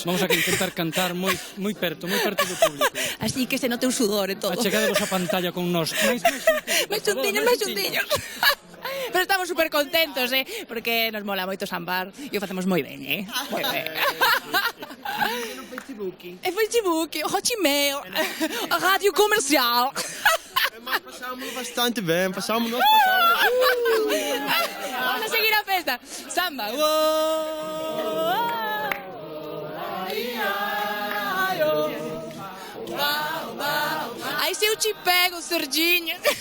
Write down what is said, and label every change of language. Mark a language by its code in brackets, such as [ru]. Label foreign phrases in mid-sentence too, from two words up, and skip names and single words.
[gl] Vamos a intentar cantar moi perto do público. Así que se note un sudor e todo. Achegadevos a pantalla con nós. Máis xuntiños. Pero estamos super contentos, porque nos mola moito sambar e o facemos moi ben, moi ben. É Facebook, o Hotmail, a rádio comercial. Mas passámos bastante ben, Vamos a seguir a festa. Samba. [pt] Aí se eu te pego, sardinha.